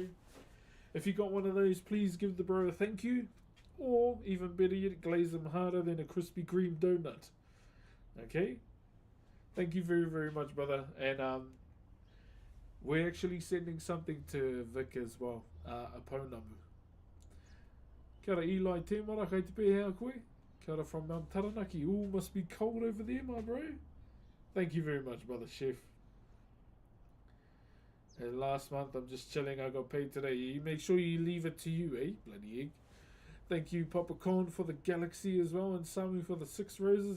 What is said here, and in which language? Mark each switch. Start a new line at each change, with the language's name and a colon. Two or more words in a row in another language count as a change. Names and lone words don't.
English: If you got one of those, please give the bro a thank you. Or, even better yet, glaze them harder than a Krispy Kreme donut. Okay? Thank you very, very much, brother. And we're actually sending something to Vic as well. A pounamu.
Māori: Kia ora Eli te mara, kei te pēhea koe. Kia ora
English: from Mount Taranaki. Ooh, must be cold over there, my bro. Thank you very much, brother Chef. And last month, I'm just chilling. I got paid today. You make sure you leave it to you, eh? Bloody egg. Thank you, Papa Con, for the galaxy as well. And Samu for the 6 roses.